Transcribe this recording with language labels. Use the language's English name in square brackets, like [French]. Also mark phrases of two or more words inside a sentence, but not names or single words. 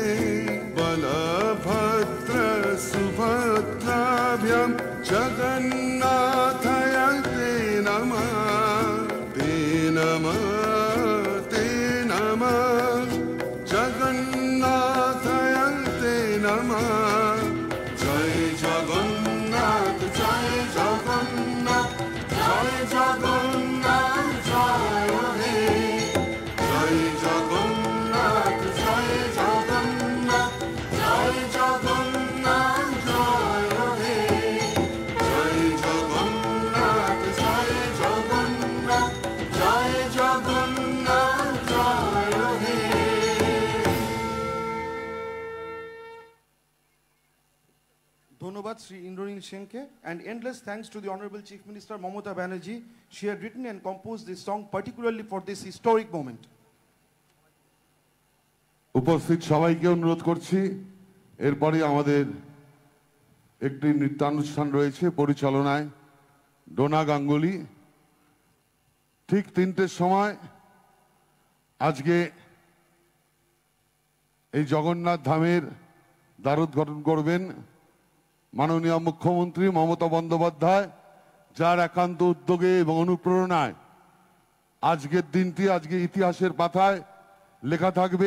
[Sanskrit] बलभद्र सुभद्राभ्यां जगन्नाथाय ते नमः ते नमः ते नमः जगन्नाथाय ते नमः। [Bangla] जय जगन्नाथ जय जगन्नाथ জয় জগন্নাথ জয় হে জয় জগন্নাথ জয় জগন্নাথ জয় জগন্নাথ জয় হে জয় জগন্নাথ জয় জগন্নাথ জয় জগন্নাথ জয় হে। ধন্যবাদ শ্রী ইন্দ্রনীল সেনকে, [English] and endless thanks to the Honorable Chief Minister Mamata Banerjee. She had written and composed this song particularly for this historic moment. [Bangla] উপস্থিত সবাইকে অনুরোধ করছি এরপরে আমাদের একটি নৃত্যানুষ্ঠান রয়েছে পরিচালনায় ডোনা গাঙ্গুলি। ঠিক 3টের সময় আজকে এই জগন্নাথ ধামের দ্বারোদ্ঘাটন করবেন মাননীয় মুখ্যমন্ত্রী মমতা বন্দ্যোপাধ্যায়, যার একান্ত উদ্যোগে এবং অনুপ্রেরণায় আজকের দিনটি আজকে ইতিহাসের পাতায় লেখা থাকবে।